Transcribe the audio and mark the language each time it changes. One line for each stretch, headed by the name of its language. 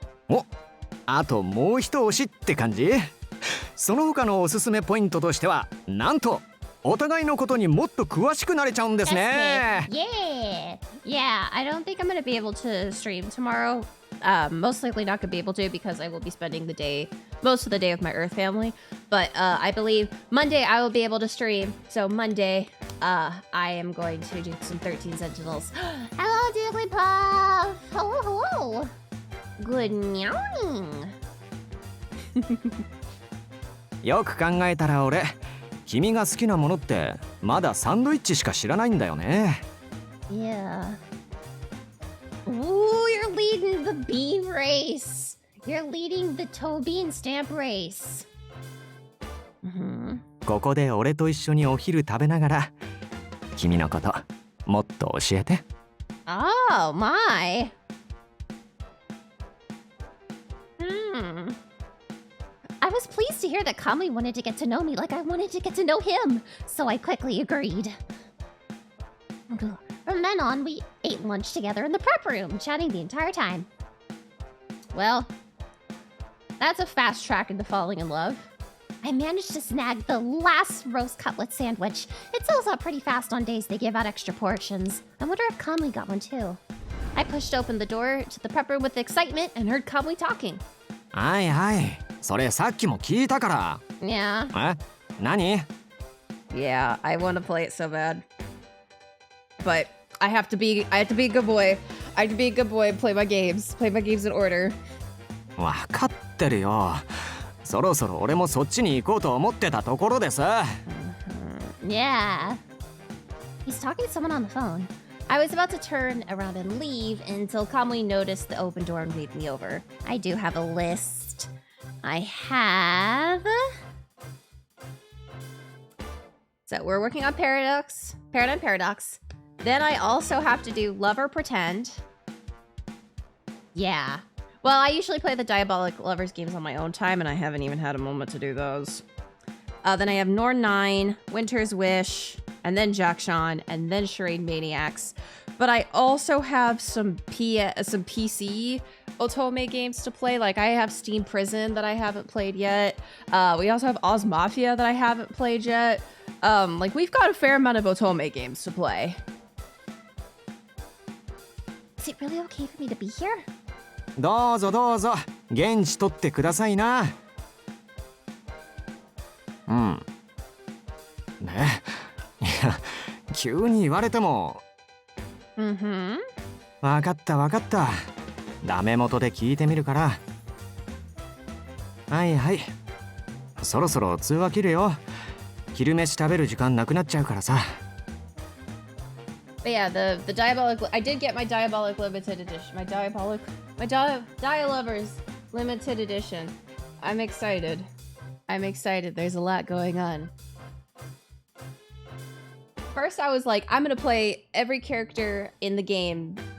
Japanese: お、あともう一押しって感じ？その他のおすすめポイントとしては、なんとお互いのことにもっと詳しくなれちゃうんですね。
English: Yeah, I don't think I'm gonna be able to stream tomorrow. Most likely not gonna be able to because I will be spending most of the day with my Earth family. But I believe Monday I will be able to stream. So Monday, I am going to do some 13 Sentinels. Hello, Jigglypuff! Hello! Good morning!
Japanese: よく考えたら俺、君が好きなものってまだサンドイッチしか知らないんだよね。
English: Yeah. Ooh, you're leading the bean race. You're leading the toe bean stamp race.
Japanese: ここで俺と一緒にお昼食べながら、君のこともっと教えて。
English: Oh, my. I was pleased to hear that Kamui wanted to get to know me like I wanted to get to know him, so I quickly agreed. From then on, we ate lunch together in the prep room, chatting the entire time. Well, that's a fast track into falling in love. I managed to snag the last roast cutlet sandwich. It sells out pretty fast on days they give out extra portions. I wonder if Kamui got one too. I pushed open the door to the prep room with excitement and heard Kamui talking.
Japanese: はいはい、それさっきも聞いたから。
English: Yeah.
Japanese: え？何？
English: Yeah, I want to play it so bad. But I have to be a good boy. I have to be a good boy and play my games in order.
Japanese: わかってるよ。そろそろ俺もそっちに行こうと思ってたところです。
English: Yeah. He's talking to someone on the phone. I was about to turn around and leave until Kamui noticed the open door and waved me over. I do have a list. I have... So we're working on Paradigm Paradox. Then I also have to do Love or Pretend. Yeah. Well, I usually play the Diabolic Lovers games on my own time, and I haven't even had a moment to do those. Then I have Norn 9, Winter's Wish, and then Jackson, and then Charade Maniacs. But I also have some PC Otome games to play. Like I have Steam Prison that I haven't played yet. We also have Oz Mafia that I haven't played yet. Like we've got a fair amount of Otome games to play. Is it really okay for me to be here?
Japanese: どうぞどうぞ現地取ってくださいな。うん。ね。いや、急に言われても。わかったわかった。ダメ元で聞いてみるから。はいはい。そろそろ通話切るよ。昼飯食べる時間なくなっちゃうからさ。
English: But yeah, the Diabolic, I did get my Diabolic limited edition. My Dialovers limited edition. I'm excited. There's a lot going on. First, I was like, I'm gonna play every character in the game.